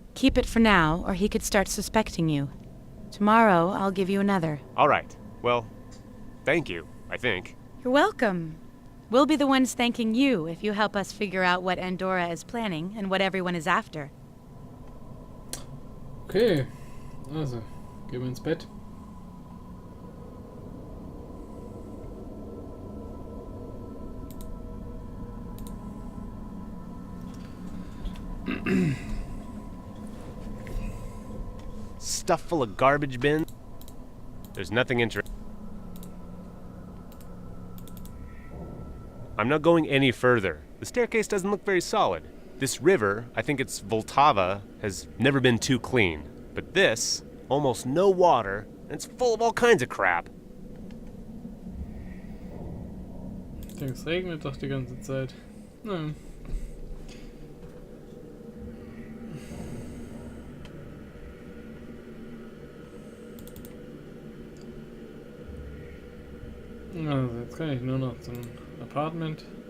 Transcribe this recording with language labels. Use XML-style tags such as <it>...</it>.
<en>Keep it for now, or he could start suspecting you. Tomorrow, I'll give you another. All right. Well, thank you, I think. You're welcome. We'll be the ones thanking you if you help us figure out what Andorra is planning and what everyone is after.</en> <de>Okay, also, gehen wir ins Bett.</de> <en>Stuff full of garbage bins. There's nothing interesting. I'm not going any further. The staircase doesn't look very solid. This river, I think it's Vltava, has never been too clean. But this, almost no water, and it's full of all kinds of crap.</en> <de>Ich denke, es regnet doch die ganze Zeit. Nein. Also, jetzt kann ich nur noch zum Apartment.</de>